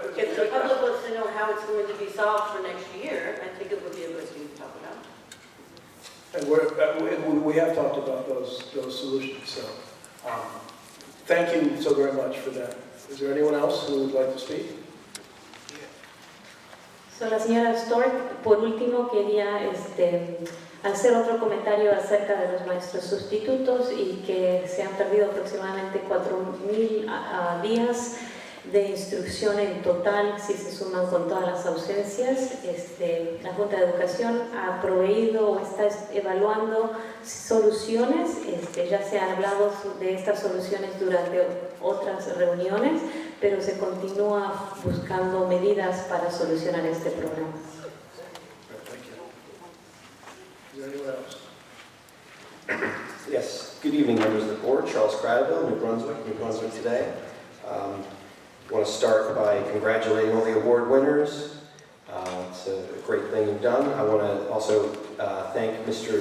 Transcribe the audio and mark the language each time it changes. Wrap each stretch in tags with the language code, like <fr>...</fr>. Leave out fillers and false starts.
<en>if the public wants to know how it's going to be solved for next year, I think it would be a good thing to talk about. And we have talked about those solutions. So thank you so very much for that. Is there anyone else who would like to speak?</en> <es>So, la señora Stork, por último, quería hacer otro comentario acerca de los maestros sustitutos y que se han perdido aproximadamente 4,000 días de instrucción en total si se suman con todas las ausencias. La Junta de Educación ha proveído o está evaluando soluciones, ya se ha hablado de estas soluciones durante otras reuniones, pero se continúa buscando medidas para solucionar este problema.</es> <en>Thank you. Is there anyone else? Yes, good evening, members of the board. Charles Cradaville, New Brunswick today. I want to start by congratulating all the award winners. It's a great thing you've done. I want to also thank Mr.</en>